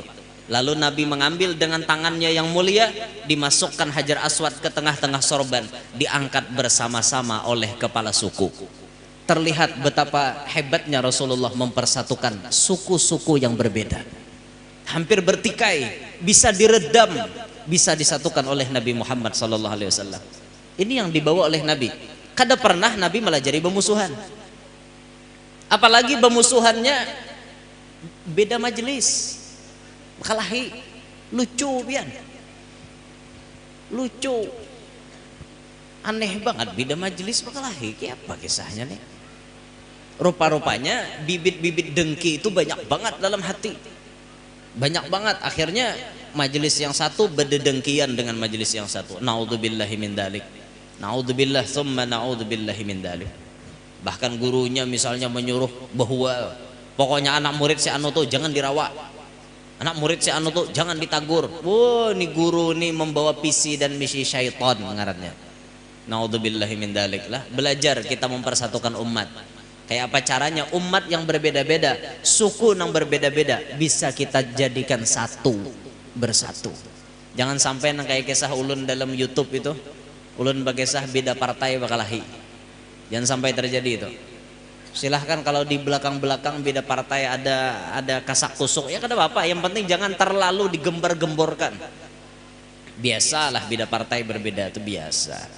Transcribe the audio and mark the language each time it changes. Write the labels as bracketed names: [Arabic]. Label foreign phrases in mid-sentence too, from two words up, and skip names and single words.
[Indonesian] Lalu Nabi mengambil dengan tangannya yang mulia, dimasukkan Hajar Aswad ke tengah-tengah sorban, diangkat bersama-sama oleh kepala suku. Terlihat betapa hebatnya Rasulullah mempersatukan suku-suku yang berbeda. Hampir bertikai, bisa diredam, bisa disatukan oleh Nabi Muhammad SAW. Ini yang dibawa oleh Nabi. [Banjar] Kada pernah [Indonesian] Nabi melajari bermusuhan. Apalagi bermusuhannya beda majelis. [Banjar] Kalahi lucu pian. Lucu. Aneh banget bida majelis bakalahi, kayak apa kisahnya nih? [Indonesian] Rupa-rupanya bibit-bibit dengki itu banyak banget dalam hati, banyak banget. Akhirnya majelis yang satu berdengkian dengan majelis yang satu. [Arabic] نعوذ بالله من ذلك. نعوذ بالله ثم نعوذ بالله من ذلك. [Indonesian] Bahkan gurunya misalnya menyuruh bahwa pokoknya anak murid si anu tuh jangan dirawat, anak murid si anu tuh jangan ditagur. Wah, ini guru nih membawa visi dan misi syaitan ngarannya. [Arabic] نعوذ بالله من ذلك lah. [Indonesian] Belajar kita mempersatukan umat. Kayak apa caranya? Umat yang berbeda-beda, suku yang berbeda-beda bisa kita jadikan satu, bersatu. [Banjar] Jangan sampai nang kayak kisah ulun dalam YouTube itu, ulun bakisah beda partai bakalahi. [Indonesian] Jangan sampai terjadi itu. Silahkan kalau di belakang-belakang beda partai ada kasak kusuk, ya [Banjar] kada apa-apa. [Indonesian] Yang penting jangan terlalu digembar-gemborkan. Biasalah beda partai berbeda itu biasa.